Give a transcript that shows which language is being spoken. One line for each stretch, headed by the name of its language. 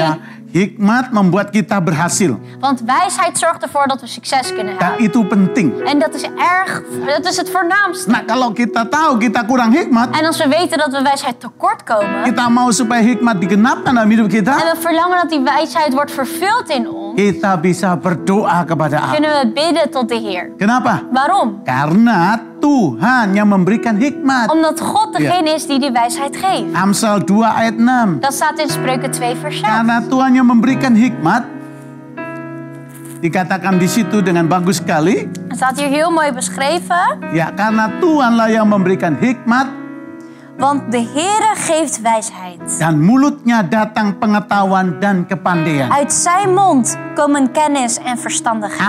Indonesian: ya, hikmat membuat kita berhasil.
Dutch: Want wijsheid zorgt ervoor dat we succes kunnen
Indonesian: Dan
Dutch: hebben.
Indonesian: itu penting.
Dutch: En dat is het voornaamste.
Indonesian: Nah, kalau kita tahu kita kurang hikmat,
Dutch: En als we weten dat we wijsheid tekort komen,
Indonesian: kita mau supaya hikmat digenapkan dalam hidup
Dutch: en
Indonesian: kita,
Dutch: we verlangen dat die wijsheid wordt vervuld in ons,
Indonesian: kita bisa berdoa kepada Allah.
Dutch: kunnen we bidden tot de Heer.
Indonesian: Kenapa?
Dutch: Waarom?
Indonesian: Karena Tuhan yang memberikan hikmat.
Dutch: Omdat God degene is die die wijsheid geeft.
Indonesian: Amsal 2 ayat 6.
Dutch: Dat staat in Spreuken 2 vers 6.
Indonesian: Karena Tuhan yang memberikan hikmat, dikatakan di situ dengan bagus sekali,
Dutch: Het staat hier heel mooi beschreven.
Indonesian: ya karena Tuhanlah yang memberikan hikmat
Dutch: Want de Heere geeft wijsheid.
Indonesian: dan mulutnya datang pengetahuan dan kepandaian.
Dutch: Uit zijn mond komen kennis en verstandigheid.